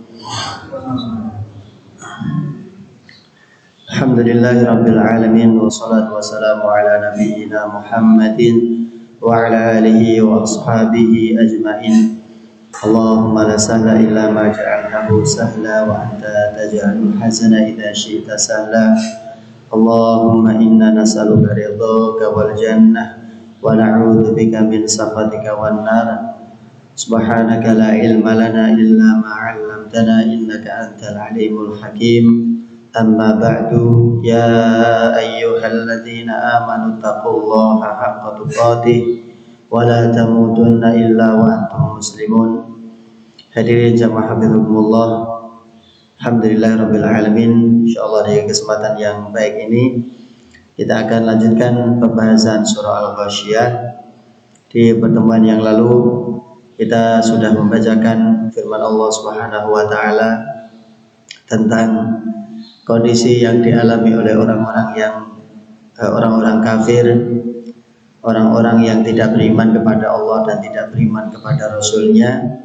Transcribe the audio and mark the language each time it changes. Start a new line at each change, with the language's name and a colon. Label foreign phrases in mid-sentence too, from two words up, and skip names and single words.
Arabic: الحمد لله رب العالمين والصلاة والسلام على نبينا محمد وعلى آله وأصحابه أجمعين. اللهم لا سهل إلا ما جعلته سهلا وأنت تجعل الحزن إذا شئت سهلا. اللهم إنا نسألك رضاك والجنة ونعوذ بك من سخطك والنار. سبحانك لا علم لنا إلا ما علمتنا إنك أنت العليم الحكيم. أما بعد يا أيها الذين آمنوا اتقوا الله حق تقاته ولا تموتن إلا وأنتم مسلمون. حاضرين جماعة حفظكم الله. الحمد لله رب العالمين.
Indonesian: Insyaallah di kesempatan yang baik ini kita akan lanjutkan pembahasan surah Al-Ghasyiyah. Di pertemuan yang lalu kita sudah membacakan firman Allah
Arabic: سبحانه وتعالى
Indonesian: tentang kondisi yang dialami oleh orang-orang kafir, orang-orang yang tidak beriman kepada Allah dan tidak beriman kepada Rasul-Nya.